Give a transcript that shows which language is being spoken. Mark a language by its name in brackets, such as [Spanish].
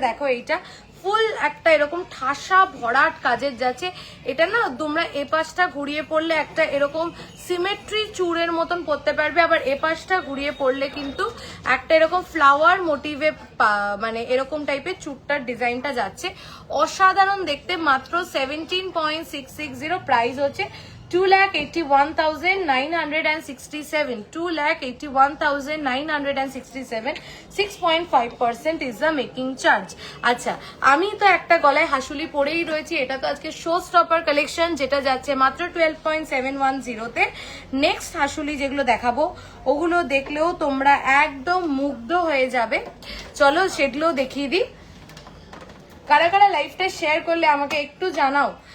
[Bangla] দেখো এইটা ফুল একটা এরকম ঠাসা ভরাট কাজের যাচ্ছে। এটা না তোমরা এ পাশটা ঘুরিয়ে পড়লে একটা এরকম সিমেট্রি চূড়ের মতন পড়তে পারবে, আবার এ পাশটা ঘুরিয়ে পড়লে কিন্তু একটা এরকম ফ্লাওয়ার মোটিভে মানে এরকম টাইপের চূড়টার ডিজাইনটা যাচ্ছে। অসাধারণ দেখতে। মাত্র 17.660, প্রাইস হচ্ছে [English] 2,81,967, 2,81,967, 6.5% is the making charge। [Bangla] আচ্ছা, আমি তো একটা গলায় হাসুলি পরেই রয়েছি, এটা তো আজকে শো স্টপার কালেকশন, যেটা যাচ্ছে মাত্র 12.710 তে। নেক্সট হাসুলি যেগুলো দেখাবো ওগুলো দেখলেও তোমরা একদম মুগ্ধ হয়ে যাবে। চলো সেগুলো দেখিয়ে দিই। কারা কারা লাইভটা শেয়ার করলে আমাকে একটু জানাও।